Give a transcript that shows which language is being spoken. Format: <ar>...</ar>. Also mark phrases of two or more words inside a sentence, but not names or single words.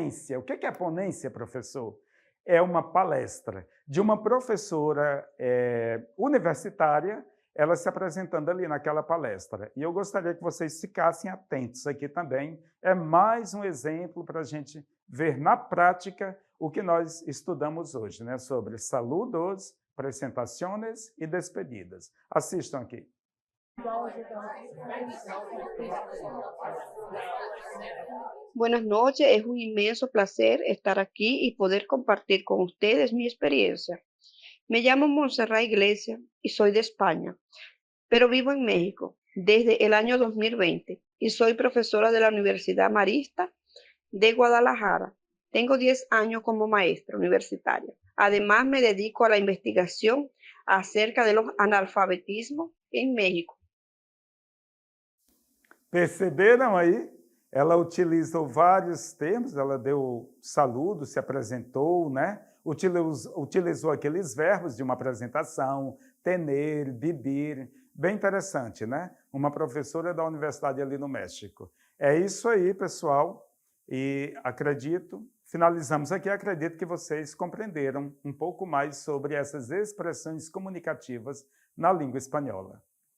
<pt>O que é ponência, professor? É uma palestra de uma professora universitária, ela se apresentando ali naquela palestra. E eu gostaria que vocês ficassem atentos aqui também. É mais um exemplo para a gente ver na prática o que nós estudamos hoje, né? Sobre saludos, apresentações e despedidas. Assistam aqui.</pt> <es>Buenas noches, es un inmenso placer estar aquí y poder compartir con ustedes mi experiencia. Me llamo Montserrat Iglesias y soy de España, pero vivo en México desde el año 2020 y soy profesora de la Universidad Marista de Guadalajara. Tengo 10 años como maestra universitaria. Además, me dedico a la investigación acerca de los analfabetismos en México.</es> <pt>Perceberam aí? Ela utilizou vários termos, ela deu saludo, se apresentou, né? Utilizou aqueles verbos de uma apresentação,</pt> <es>tener, vivir.</es> <pt>Bem interessante, né? Uma professora da universidade ali no México. É isso aí, pessoal. E acredito, Finalizamos aqui. Acredito que vocês compreenderam um pouco mais sobre essas expressões comunicativas na língua espanhola.</pt>